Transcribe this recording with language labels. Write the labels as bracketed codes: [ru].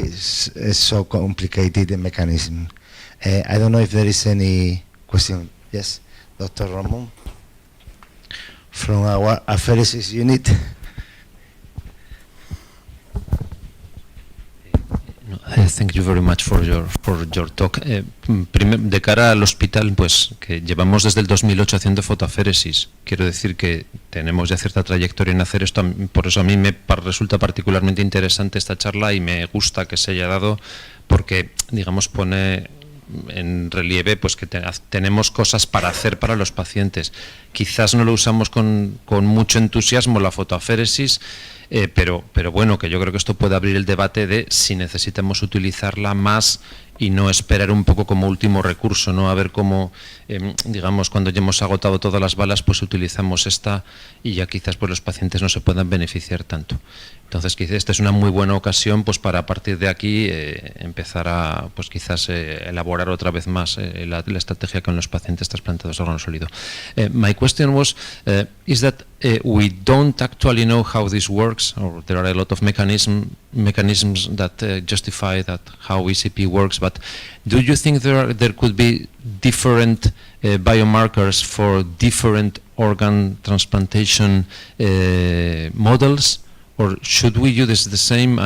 [en] It's so complicated, the mechanism. I don't know if there is any question. Yes, Dr. Ramon, from our Photopheresis unit. Thank you very much for your talk. [es] De cara al hospital, pues que llevamos desde el 2008 haciendo fotoféresis. Quiero decir que tenemos ya cierta trayectoria en hacer esto. Por eso a mí me resulta particularmente interesante esta charla y me gusta que se haya dado porque, digamos, pone en relieve pues que tenemos cosas para hacer para los pacientes. Quizás no lo usamos con mucho entusiasmo la fotoféresis, pero bueno, que yo creo que esto puede abrir el debate de si necesitamos utilizarla más y no esperar un poco como último recurso, ¿no? A ver cómo, digamos, cuando ya hemos agotado todas las balas, pues utilizamos esta y ya quizás pues los pacientes no se puedan beneficiar tanto. Entonces quizás esta es una muy buena ocasión pues para a partir de aquí empezar a pues quizás elaborar otra vez más la estrategia con los pacientes trasplantados de órgano sólido. [en] My question was, is that we don't actually know how this works, or there are a lot of mechanisms that justify that how ECP works, but do you think there could be different biomarkers for different organ transplantation models, or should we use the same?